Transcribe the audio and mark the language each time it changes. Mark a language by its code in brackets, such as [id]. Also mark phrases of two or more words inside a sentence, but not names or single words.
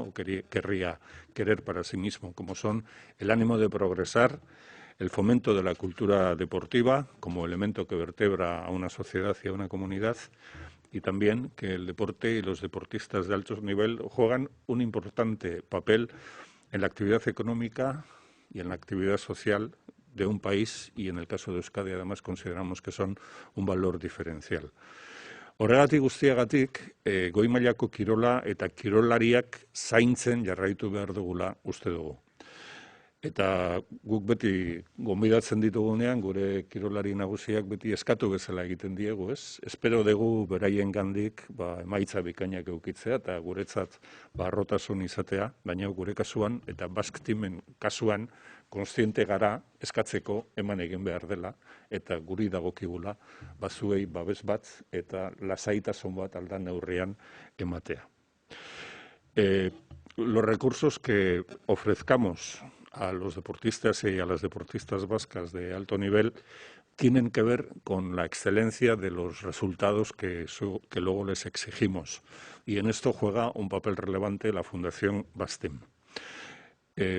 [es] O querría querer para sí mismo, como son el ánimo de progresar, el fomento de la cultura deportiva como elemento que vertebra a una sociedad y a una comunidad, y también que el deporte y los deportistas de alto nivel juegan un importante papel en la actividad económica y en la actividad social de un país, y en el caso de Euskadi además consideramos que son un valor diferencial. [eu] Horregatik guztiagatik, goi mailako kirola eta kirolariak zaintzen jarraitu behar dugula uste dugu. Eta guk beti gonbidatzen ditugunean, gure kirolari nagusiak beti eskatu bezala egiten diegu, ez? Espero dugu beraien gandik emaitza bikainak eukitzea eta guretzat harrotasun izatea, baina gure kasuan eta Basque Teamen kasuan kontziente gara eskatzeko eman egin behar dela eta guri dagokigula bazuei babes bat eta lasaitasun bat aldan neurrian ematea. [es] Los recursos que ofrezcamos a los deportistas y a las deportistas vascas de alto nivel tienen que ver con la excelencia de los resultados que luego les exigimos. Y en esto juega un papel relevante la Fundación Basque Team.